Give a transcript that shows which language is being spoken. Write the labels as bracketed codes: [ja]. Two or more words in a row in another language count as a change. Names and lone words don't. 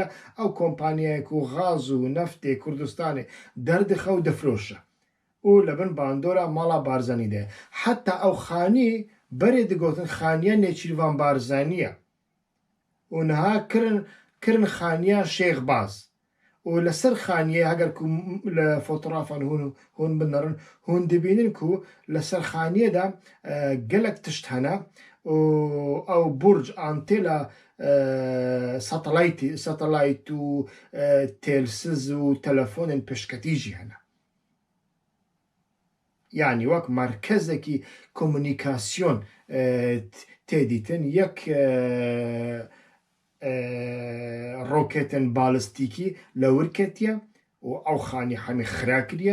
[ku] ew kompanyaya ku gaz û neftê Kurdistanê derdixe û difroşe û li bin bandora mala Barzanî de heta ew xanî berê digotin xaniya Nêçîrvan Barzanî ye û niha kirin xaniya Şêxbaz û و لەسەر خانیە هەگەر لە فۆتۆڕافان هون بنەڕن هون دەبینن و لەسەر خانیەدا گەلک تشت هەنا ئەو بورج ئانتێلا سەتەلایت و تێلسز و تەلەفۆنن پشکەتیژی هەنا یعنی وەک مرکزێکی کۆمونیکاسیۆن تێدیتن یەک ڕۆکێتن بالستیکی لە ورکەتیە و ئەو خانی هەمی خراکریە